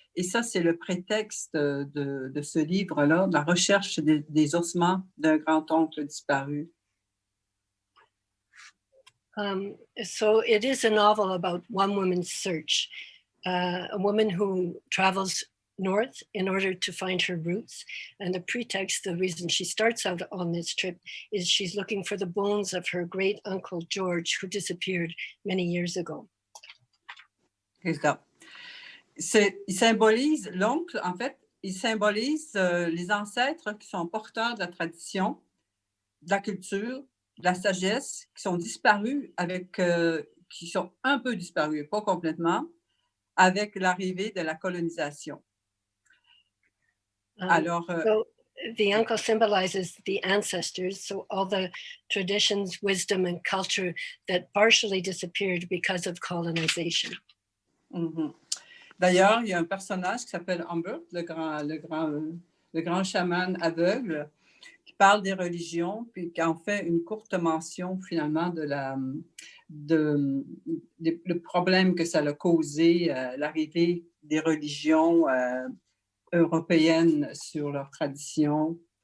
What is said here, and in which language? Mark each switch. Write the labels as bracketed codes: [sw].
[fr] Et ça, c'est le prétexte de ce livre-là, de la recherche des ossements d'un grand-oncle disparu. [en] So it is a novel about one woman's search, a woman who travels north in order to find her roots. And the pretext, the reason she starts out on this trip is she's looking for the bones of her great uncle George, who disappeared many years ago. [fr] C'est ça. Il symbolise, l'oncle, en fait, il symbolise les ancêtres qui sont porteurs de la tradition, de la culture, de la sagesse, qui sont disparus qui sont un peu disparus, pas complètement, avec l'arrivée de la colonisation. Alors, [en] so the uncle symbolizes the ancestors, so all the traditions, wisdom, and culture that partially disappeared because of colonization. Mm-hmm. [fr] D'ailleurs, il y a un personnage qui s'appelle Humbert, le grand chaman aveugle, qui parle des religions, puis qui en fait une courte mention finalement le problème que ça a causé, l'arrivée des religions européennes sur leur tradition.